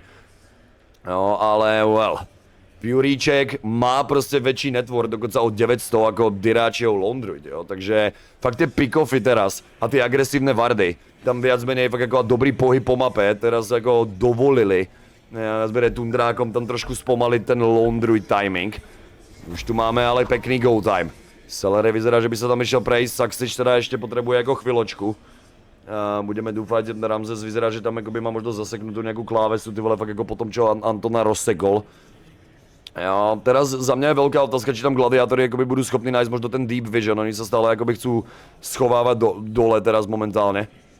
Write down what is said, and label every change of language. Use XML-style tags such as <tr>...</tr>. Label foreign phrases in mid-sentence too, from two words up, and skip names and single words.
<sk>No, ale well, Puríček má proste väčší network, dokonca o 900 ako Diráčiev Lone Druid, jo, takže fakt tie pick-offy teraz a tie agresívne wardy, tam viac menej fakt ako dobrý pohyb po mape, teraz ako dovolili. Zbere Tundrákom tam trošku spomaliť ten Lone Druid timing. Už tu máme ale pekný go time. Celery vyzerá, že by sa tam išiel prejsť, Saxič teda ešte potrebuje ako chvíľočku. Budeme dúfať, Ramzes vyzerá, že tam by má možno zaseknutú nejakú klávesu, ty vole, fakt ako potom, čo Antona rozsekol. Jo, teraz za mňa je veľká otázka, či tam gladiátori akoby budú schopní nájsť možno ten deep vision, oni sa stále akoby chcú schovávať dole teraz momentálne.</sk>